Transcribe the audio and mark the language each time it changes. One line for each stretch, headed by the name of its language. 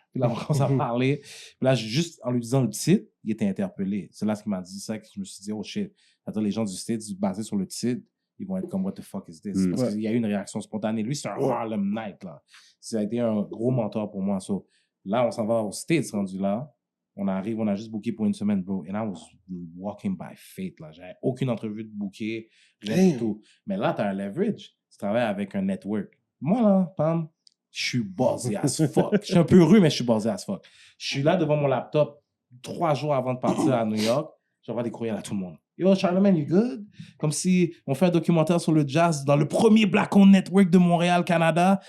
French: Puis là, on commence à parler. Puis là, juste en lui disant le titre, il était interpellé. C'est là ce qu'il m'a dit ça, que je me suis dit, oh shit. C'est-à-dire, les gens du States, basés sur le titre, ils vont être comme, what the fuck is this? Parce qu'il y a eu une réaction spontanée. Lui, c'est un Harlem Night, là. Ça a été un gros mentor pour moi. So, là, on s'en va aux States, rendu là. On arrive, on a juste booké pour une semaine, bro.
English: And I was walking by faith, là.
French: J'avais aucune entrevue de booker, rien du tout. Mais là, t'as un leverage. Tu travailles avec un network. Moi, là, Pam, je suis buzzé as fuck. Je suis un peu heureux, mais je suis buzzé as fuck. Je suis là devant mon laptop 3 jours avant de partir à New York. J'envoie des courriels à tout le monde. Yo, Charlemagne, you good? Comme si on fait un documentaire sur le jazz dans le premier Black-owned network de Montréal, Canada.